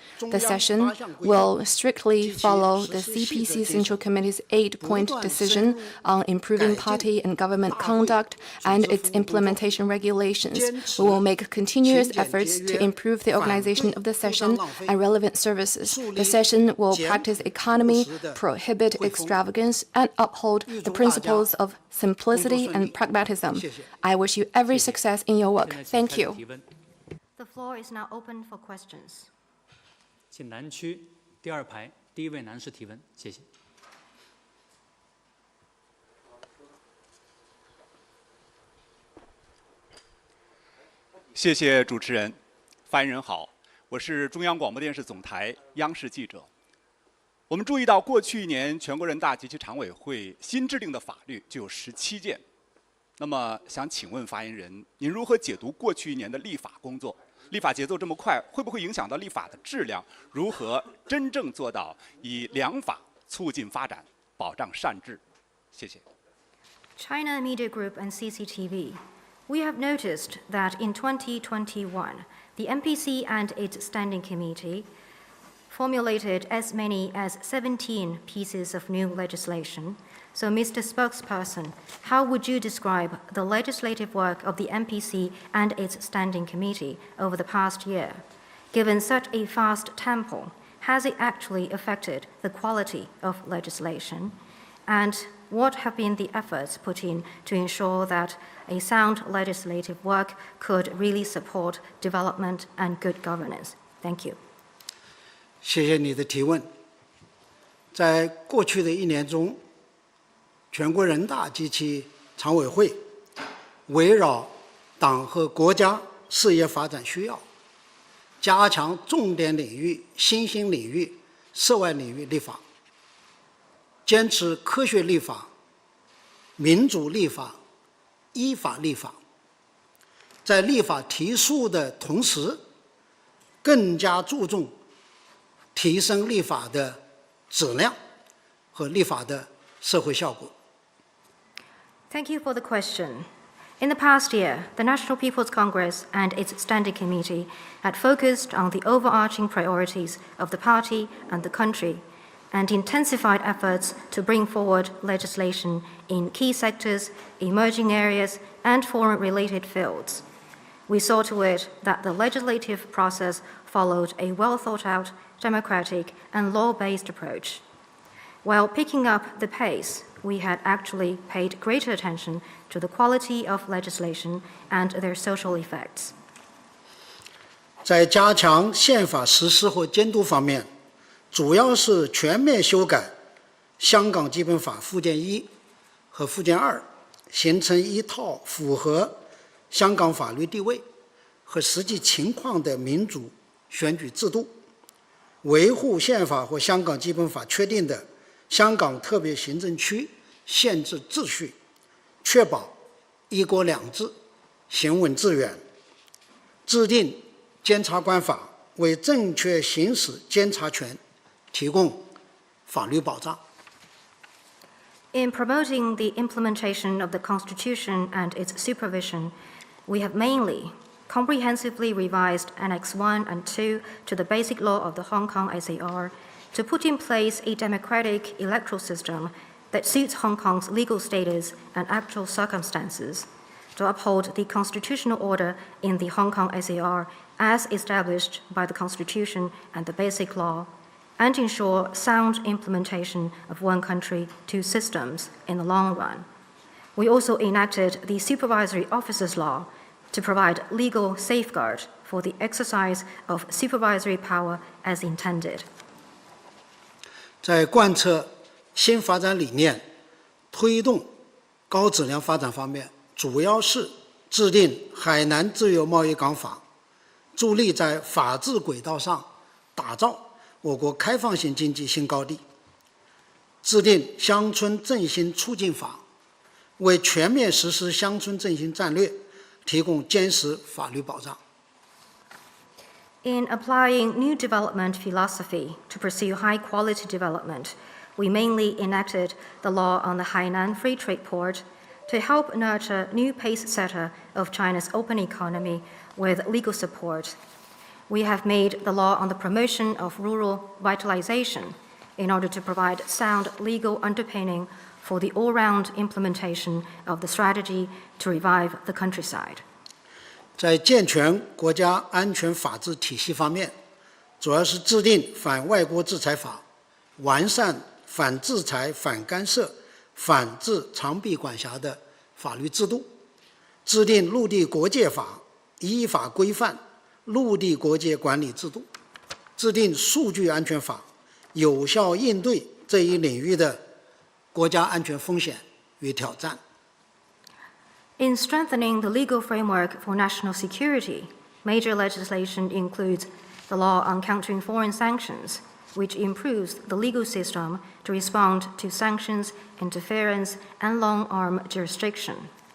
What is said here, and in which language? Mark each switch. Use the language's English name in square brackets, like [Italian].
[English] The session will strictly follow the CPC Central Committee's 8-point decision on improving party and government conduct and its implementation regulations. We will make continuous efforts to improve the organization of the session and relevant services. The session will practice economy, prohibit extravagance, and uphold the principles of simplicity and pragmatism. I wish you every success in your work. Thank you. The floor is now open for questions. [Chinese] 请南区第2排第1位男士提问，谢谢。谢谢主持人，发言人好，我是中央广播电视总台央视记者。我们注意到，过去1年全国人大及其常委会新制定的法律就有17件。那么，想请问发言人，您如何解读过去1年的立法工作？立法节奏这么快，会不会影响到立法的质量？如何真正做到以良法促进发展，保障善治？谢谢。 [English] China Media Group and CCTV. We have noticed that in 2021, the MPC and its standing committee formulated as many as 17 pieces of new legislation. So, Mr. Spokesperson, how would you describe the legislative work of the MPC and its standing committee over the past year? Given such a fast tempo, has it actually affected the quality of legislation? And what have been the efforts put in to ensure that a sound legislative work could really support development and good governance? Thank you. [Chinese] 谢谢你的提问。在过去的1年中，全国人大及其常委会围绕党和国家事业发展需要，加强重点领域、新兴领域、涉外领域立法，坚持科学立法、民主立法、依法立法。在立法提速的同时，更加注重提升立法的质量和立法的社会效果。 [English] Thank you for the question. In the past year, the National People's Congress and its Standing Committee had focused on the overarching priorities of the party and the country, and intensified efforts to bring forward legislation in key sectors, emerging areas, and foreign-related fields. We saw to it that the legislative process followed a well-thought-out, democratic, and law-based approach. While picking up the pace, we had actually paid greater attention to the quality of legislation and their social effects. [Chinese] 在加强宪法实施和监督方面，主要是全面修改香港基本法附件1和附件2，形成一套符合香港法律地位和实际情况的民主选举制度，维护宪法和香港基本法确定的香港特别行政区宪制秩序，确保一国两制行稳致远，制定监察官法，为正确行使监察权提供法律保障。 [English] In promoting the implementation of the Constitution and its supervision, we have mainly comprehensively revised Annex 1 and 2 to the Basic Law of the Hong Kong SAR to put in place a democratic electoral system that suits Hong Kong's legal status and actual circumstances, to uphold the constitutional order in the Hong Kong SAR as established by the Constitution and the Basic Law, and ensure sound implementation of one country, two systems in the long run. We also enacted the Supervisory Officers Law to provide legal safeguard for the exercise of supervisory power as intended. [Chinese] 在贯彻新发展理念、推动高质量发展方面，主要是制定海南自由贸易港法，助力在法治轨道上打造我国开放性经济新高地；制定乡村振兴促进法，为全面实施乡村振兴战略提供坚实法律保障。 [English] In applying new development philosophy to pursue high-quality development, we mainly enacted the law on the Hainan Free Trade Port to help nurture new pace-setter of China's open economy with legal support. We have made the law on the promotion of rural vitalization in order to provide sound legal underpinning for the all-round implementation of the strategy to revive the countryside. [Chinese] 在健全国家安全法治体系方面，主要是制定反外国制裁法，完善反制裁、反干涉、反制长臂管辖的法律制度，制定陆地国界法，依法规范陆地国界管理制度，制定数据安全法，有效应对这一领域的国家安全风险与挑战。 [English] In strengthening the legal framework for national security, major legislation includes the law on countering foreign sanctions, which improves the legal system to respond to sanctions, interference, and long-arm jurisdiction.